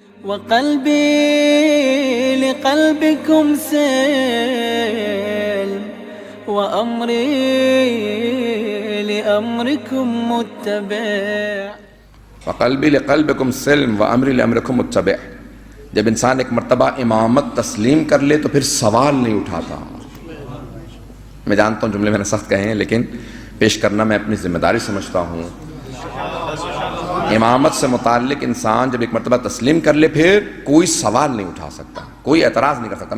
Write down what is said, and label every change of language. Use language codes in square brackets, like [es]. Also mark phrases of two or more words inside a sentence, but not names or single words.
[ar] وقلبي لقلبكم سلم وأمري لأمركم متبع. وقلبی لقلبکم سلم وامری لامرکم متبع. [ur] جب انسان ایک مرتبہ امامت تسلیم کر لے تو پھر سوال نہیں اٹھاتا. میں جانتا ہوں جملے میں نے سخت کہے ہیں لیکن پیش کرنا میں اپنی ذمہ داری سمجھتا ہوں. امامت سے متعلق انسان جب ایک مرتبہ تسلیم کر لے پھر کوئی سوال نہیں اٹھا سکتا, کوئی اعتراض نہیں کر سکتا.